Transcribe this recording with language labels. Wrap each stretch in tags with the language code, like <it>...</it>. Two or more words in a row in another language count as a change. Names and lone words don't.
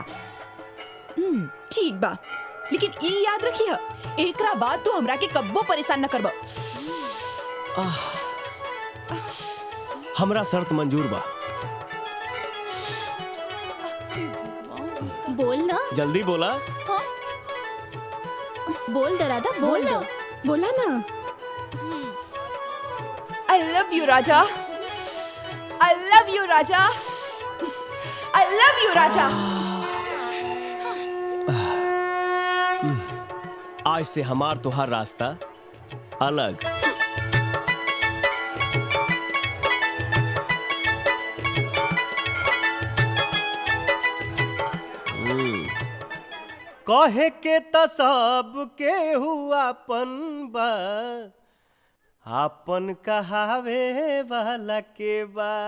<bho>ठीक बा, लेकिन ई याद रखी है, एकरा बाद तू हमरा के कब्बो परेशान न करबो। हमरा शर्त मंजूर बा। बोल ना। जल्दी बोला। हाँ? बोल दे राधा, बोल ना। बोला ना।</bho> <en>I love you</en> <bho>राजा।</bho> <en>I love you राजा। I love you राजा।</en> <bho>आज से हमार तुहार रास्ता अलग। कहे के त सब के हुआपन बा, आपन कहावे वाला के बा।</bho>